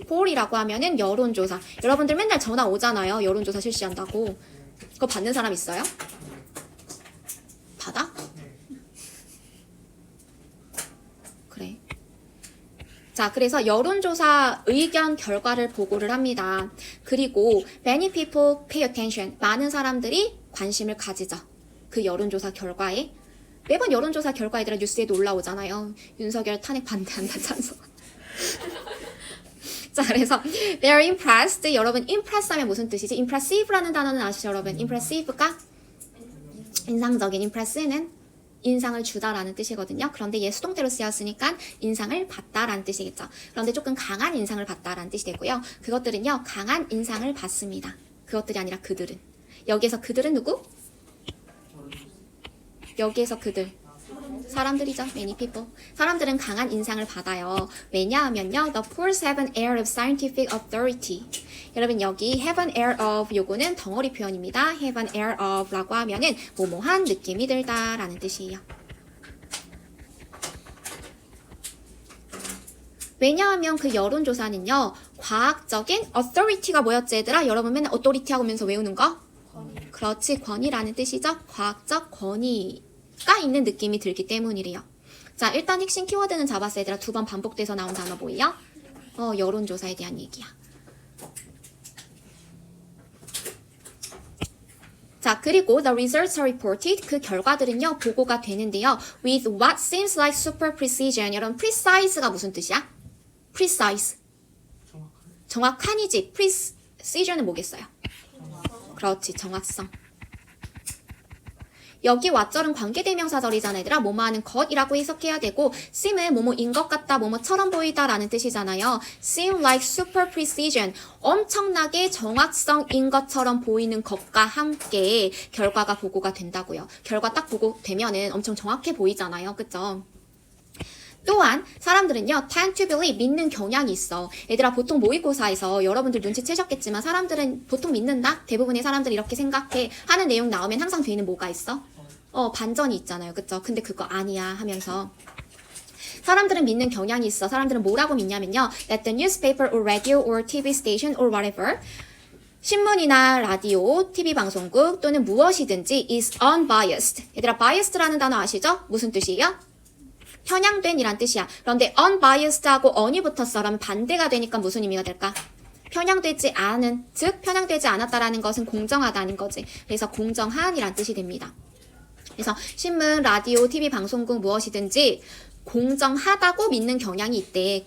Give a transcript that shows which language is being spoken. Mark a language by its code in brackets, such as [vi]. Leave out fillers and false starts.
[ko] 폴이라고 하면은 여론조사. 여러분들 맨날 전화 오잖아요. 여론조사 실시한다고. 그거 받는 사람 있어요? 받아? 그래. 자, 그래서 여론조사 의견 결과를 보고를 합니다. 그리고 [en] many people pay attention. [ko] 많은 사람들이 관심을 가지죠. 그 여론조사 결과에. 매번 여론조사 결과 얘들아 뉴스에도 올라오잖아요. 윤석열 탄핵 반대한다 찬성. 자, 그래서 [en] they're impressed. [ko] 여러분 impress 하면 무슨 뜻이지? impressive라는 단어는 아시죠, 여러분? impressive가 인상적인. impress는 인상을 주다라는 뜻이거든요. 그런데 얘 수동태로 쓰였으니까 인상을 받다라는 뜻이겠죠. 그런데 조금 강한 인상을 받다라는 뜻이 되고요. 그것들은요, 강한 인상을 받습니다. 그것들이 아니라 그들은. 여기에서 그들은 누구? 여기에서 그들. 사람들이죠. [en] many people. [ko] 사람들은 강한 인상을 받아요. 왜냐하면요. [en] The poors have an air of scientific authority. [ko] 여러분 여기 [en] have an air of [ko] 요거는 덩어리 표현입니다. have an air of 라고 하면은 뭐뭐한 느낌이 들다 라는 뜻이에요. 왜냐하면 그 여론조사는요. 과학적인 authority가 뭐였지 얘들아? 여러분 맨날 authority 하면서 외우는 거? 권위. 그렇지, 권위라는 뜻이죠. 과학적 권위가 있는 느낌이 들기 때문이래요. 자, 일단 핵심 키워드는 잡았어 얘들아. 2번 반복돼서 나온 단어 뭐예요? 여론조사에 대한 얘기야. 자, 그리고 [en] the results are reported. [ko] 그 결과들은요, 보고가 되는데요. [en] with what seems like super precision. [ko] 여러분, precise가 무슨 뜻이야? precise. 정확한이지. precision은 뭐겠어요? 그렇지, 정확성. 여기 what절은 관계대명사절이잖아 얘들아. 뭐뭐 하는 것이라고 해석해야 되고 seem은 뭐뭐인 것 같다, 뭐뭐처럼 보이다 라는 뜻이잖아요. [en] seem like super precision. [ko] 엄청나게 정확성인 것처럼 보이는 것과 함께 결과가 보고가 된다고요. 결과 딱 보고되면은 엄청 정확해 보이잖아요. 그쵸? 또한 사람들은요 [en] tend to believe [ko] 믿는 경향이 있어. 얘들아 보통 모의고사에서 여러분들 눈치채셨겠지만 사람들은 보통 믿는다? 대부분의 사람들이 이렇게 생각해 하는 내용 나오면 항상 뒤에는 뭐가 있어? 반전이 있잖아요. 그쵸? 근데 그거 아니야 하면서 사람들은 믿는 경향이 있어. 사람들은 뭐라고 믿냐면요 [en] that the newspaper or radio or TV station or whatever [ko] 신문이나 라디오, TV 방송국 또는 무엇이든지 [en] is unbiased. [ko] 얘들아 biased라는 단어 아시죠? 무슨 뜻이에요? 편향된이란 뜻이야. 그런데 unbiased하고 on이 붙었어. 그러면 반대가 되니까 무슨 의미가 될까? 편향되지 않은, 즉 편향되지 않았다라는 것은 공정하다는 거지. 그래서 공정한이란 뜻이 됩니다. 그래서 신문, 라디오, TV 방송국 무엇이든지 공정하다고 믿는 경향이 있대.